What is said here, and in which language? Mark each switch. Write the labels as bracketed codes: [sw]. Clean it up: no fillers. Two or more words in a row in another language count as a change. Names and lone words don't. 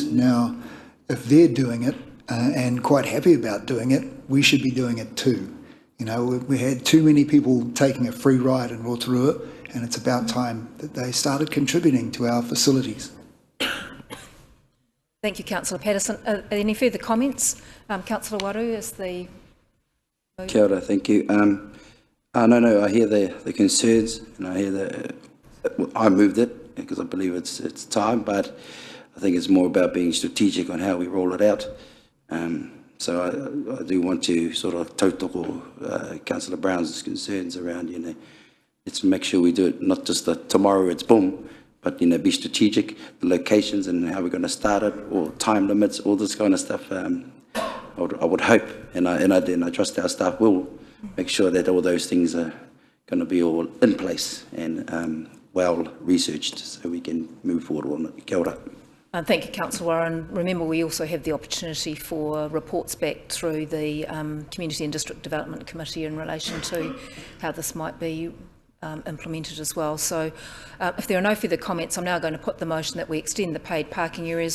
[en] Now, if they're doing it and quite happy about doing it, we should be doing it too. You know, we had too many people taking a free ride in Rotorua, and it's about time that they started contributing to our facilities. Thank you, Councillor Patterson. Any further comments? Councillor Waru is the... [mi] Kia ora, [en] thank you. No, I hear the concerns, and I hear I moved it because I believe it's time, but I think it's more about being strategic on how we roll it out. So I do want to sort of tautoko Councillor Brown's concerns around, let's make sure we do it, not just the tomorrow it's boom, but, be strategic, the locations and how we're going to start it, or time limits, all this kind of stuff. I would hope, and I trust our staff will make sure that all those things are going to be all in place and well researched so we can move forward on it. [mi] Kia ora. [en] Thank you, Councillor Warren. Remember, we also have the opportunity for reports back through the Community and District Development Committee in relation to how this might be implemented as well. So if there are no further comments, I'm now going to put the motion that we extend the paid parking areas.